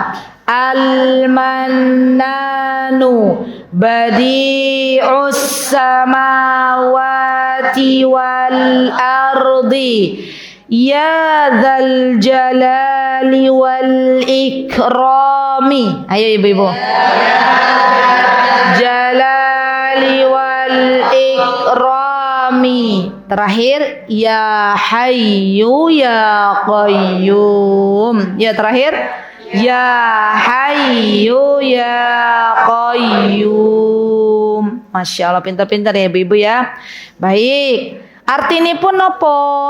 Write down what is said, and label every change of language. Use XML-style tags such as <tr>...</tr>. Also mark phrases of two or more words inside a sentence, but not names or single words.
<ar>المنان بديع السماوات والأرض يا ذا الجلال والإكرام.</ar> <id>Ayo ibu-ibu.</id> <ar>جلال والإكرام. Terakhir يا حي يا قيوم. Ya terakhir يا حي يا قيوم. ما شاء الله,</ar> <id>pintar-pintar ya ibu-ibu ya. Baik. Arti ini pun apa?</id>